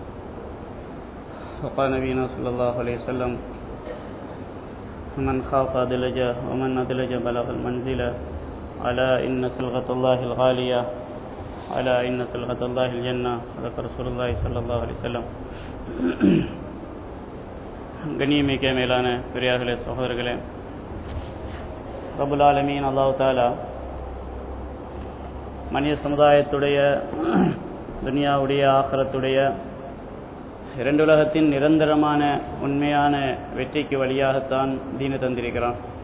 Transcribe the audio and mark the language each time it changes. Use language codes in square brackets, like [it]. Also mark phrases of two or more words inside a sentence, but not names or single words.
[ar] وقال نبينا صلى الله عليه وسلم من خاف أدلج ومن أدلج بلغ المنزلة ألا إن صلغة الله الغالية ألا إن صلغة الله الجنة صدق رسول الله صلى الله عليه وسلم. [ta] கண்ணியமிக்க மேலான பெரியார்களே, சகோதரர்களே, [ar] رب العالمين الله تعالى [ta] மனித சமுதாயத்துடைய, துனியாவுடைய, ஆகிரத்துடைய இரண்டு உலகத்தின் நிரந்தரமான உண்மையான வெற்றிக்கு வழியாகத்தான் தீனை தந்திருக்கிறான்.